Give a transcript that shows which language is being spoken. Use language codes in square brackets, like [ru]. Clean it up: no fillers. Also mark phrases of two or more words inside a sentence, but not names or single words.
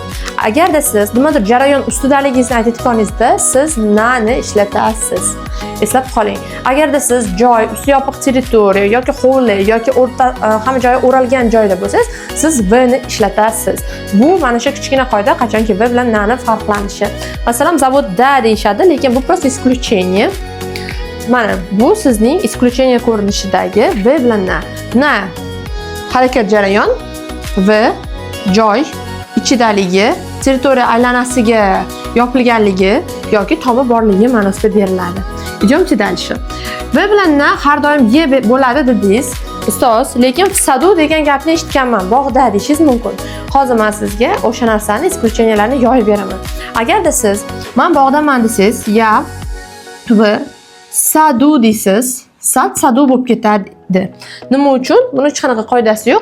[uz] Agarda siz nimadir jarayon ustidaligingizni aytayotganingizda, siz nani ishlatasiz. Eslab qoling. Agarda siz joy, usti yopiq territoriya yoki hovli yoki o'rta hamma joyi o'ralgan joyda bo'lsangiz, siz v ni ishlatasiz. Bu mana shu kichkina qoida qachonki v bilan nani farqlanishi. Masalan, zavodda deyshadi, lekin bu [ru] просто исключение. [uz] Mana bu sizning исключение ko'rinishidagi v bilan na harakat jarayon v joy ichidaligi, territoriya aylanasiga yopilganligi yoki tomi borligi ma'nosida beriladi. [ru] Идёмте дальше. [uz] V bilan na har doim ye bo'ladi dedingiz. Ustoz, lekin [ru] в саду [uz] degan gapni eshitganman. Bog'da deyishingiz mumkin. Hozir men sizga o'sha narsani исключенияларni yoyib beraman. Agarda siz men bog'daman desangiz, [ru] я в саду [uz] deysiz, sadu bo'lib ketadi. Nima uchun? Buni hech qanaqa qoidasi yo'q.